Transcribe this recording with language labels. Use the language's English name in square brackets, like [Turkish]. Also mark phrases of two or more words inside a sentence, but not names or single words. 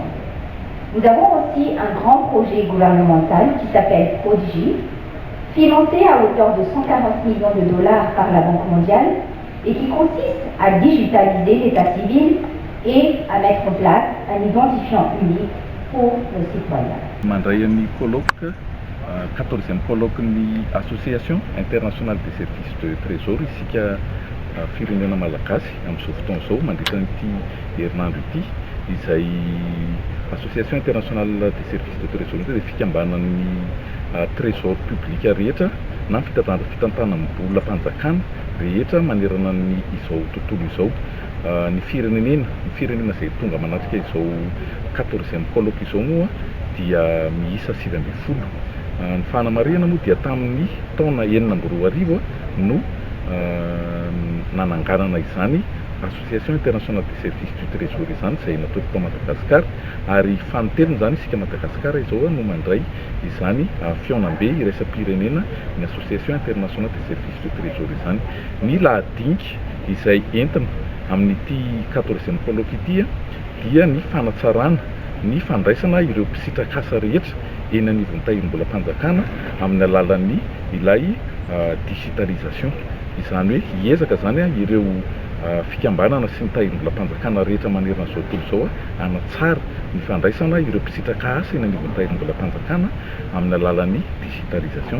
[French] Nous avons aussi un grand projet gouvernemental qui s'appelle Prodigy, financé à hauteur de 140 millions de dollars par la Banque mondiale et qui consiste à digitaliser l'état civil et à mettre en place un identifiant unique pour nos citoyens. [Malagasy] Mandray ny [French] colloque 14e colloque [Malagasy] ny [French] association internationale des services de trésor [Malagasy] isika firenena malagasy amin'izao fotoana izao mandritra n'ity herinandro ity izay [French] association internationale des services de trésor [Malagasy] dia fikambanan'ny [French] trésor public [Malagasy] rehetra na fitantanam-bola mpanjakana rehetra manerana ny izao tontolo izao. Ny firenena izay tonga manatrika izao 14e colloque izao moa dia miisa 20. Ny fanamarihana moa dia tamin'ny taona 2014 no nananganana izany [French] association internationale des services du trésor [Malagasy] izany izay natoloka Madagasikara, ary fanoterina zany isika Madagasikara izao no mandray izany fiaonam-be iraisam-pirenena ny [French] association internationale des services du trésor [Malagasy] izany. Ny lahadinika izay entina amin'ity 14e colloque ity dia ny fanatsarana ny fandraisana ireo mpisitrakasa rehetra eny anivon'ny tahirim-bola mpanjakana amin'ny alalan'ny ilay digitalisation. Izany hoe hiezaka zany ireo fikambanana sy ny tahirim-bola mpanjakana rehetra manerana izao tontolo izao hanatsara ny fandraisana ireo mpisitraka asa eny anivon'ny tahirim-bola mpanjakana amin'ny alalan'ny digitalisation.